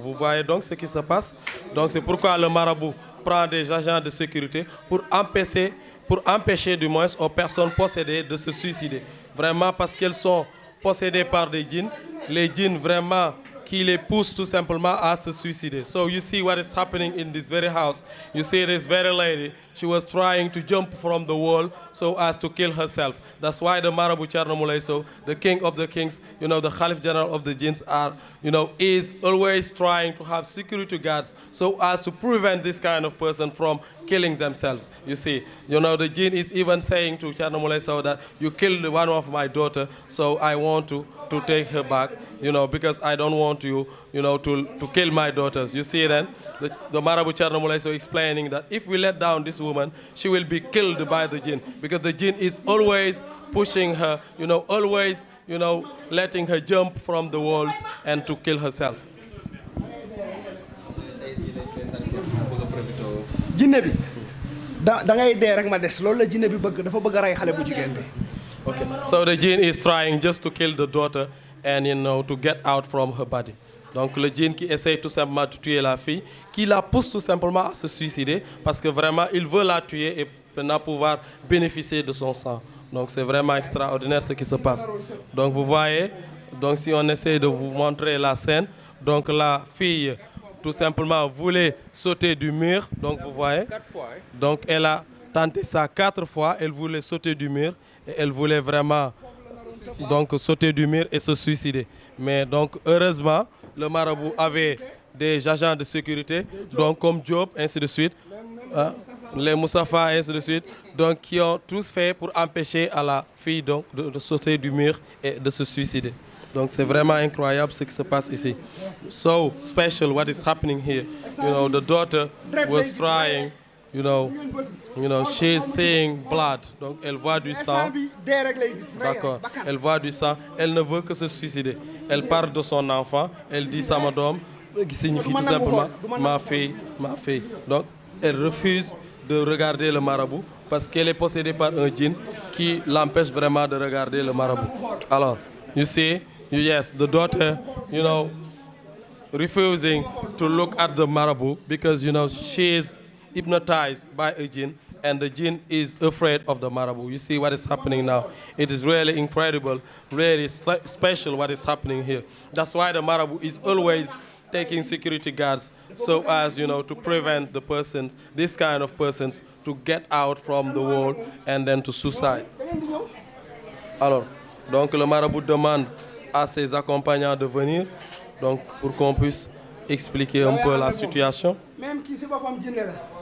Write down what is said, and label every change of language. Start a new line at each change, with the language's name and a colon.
French: Vous voyez donc ce qui se passe. Donc c'est pourquoi le marabout prend des agents de sécurité pour empêcher du moins aux personnes possédées de se suicider. Vraiment parce qu'elles sont possédées par des djinns. Les djinns vraiment qui les poussent tout simplement à se suicider.
English: So you see what is happening in this very house. You see this very lady, she was trying to jump from the wall so as to kill herself. That's why the Marabout Thierno Moulé Sow, the king of the kings, the Khalif general of the jinns is always trying to have security guards so as to prevent this kind of person from killing themselves. You see, the jinn is even saying to Thierno Moulé Sow that you killed one of my daughter, so I want to take her back, because I don't want you, to kill my daughters. You see then, the Marabout Thierno Moulé Sow explaining that if we let down this woman, she will be killed by the jinn, because the jinn is always pushing her, always, letting her jump from the walls and to kill herself.
Wolof: jinne bi da ngay dee rek ma des loolu la jinne bi bëgg dafa bëgg a rey xale bu jigéen bi. Okay.
English: So the jinn is trying just to kill the daughter and to get out from her body.
French: Donc le djinn qui essaie tout simplement de tuer la fille, qui la pousse tout simplement à se suicider parce que vraiment il veut la tuer et maintenant pouvoir bénéficier de son sang. Donc c'est vraiment extraordinaire ce qui se passe. Donc vous voyez, donc si on essaie de vous montrer la scène, donc la fille tout simplement voulait sauter du mur, donc vous voyez. Donc elle a tenté ça 4 fois, elle voulait sauter du mur. Et elle voulait vraiment sauter du mur et se suicider. Mais donc heureusement, le marabout avait des agents de sécurité, donc comme Diop, ainsi de suite, les Moussafa, ainsi de suite, donc qui ont tous fait pour empêcher à la fille donc, de sauter du mur et de se suicider. Donc c'est vraiment incroyable ce qui se passe ici.
English: So special what is happening here. You know, the daughter was trying, you know, she's seeing blood.
French: Donc elle voit du sang. D'accord. Elle voit du sang. Elle ne veut que se suicider. Elle parle de son enfant. Elle dit ça, madame, qui signifie tout simplement ma fille, ma fille. Donc elle refuse de regarder le marabout parce qu'elle est possédée par un djinn qui l'empêche vraiment de regarder le marabout.
English: Alors, you see, yes, the daughter, you know, refusing to look at the marabout because, you know, she is hypnotized by a jinn and the jinn is afraid of the marabout. You see what is happening now. It is really incredible, really special what is happening here. That's why the marabout is always taking security guards so as, you know, to prevent the persons, this kind of persons, to get out from the wall and then to suicide.
French: Alors, donc le marabout demande à ses accompagnants de venir, donc pour qu'on puisse expliquer un peu la situation. Même qui c'est pas comme jinne la.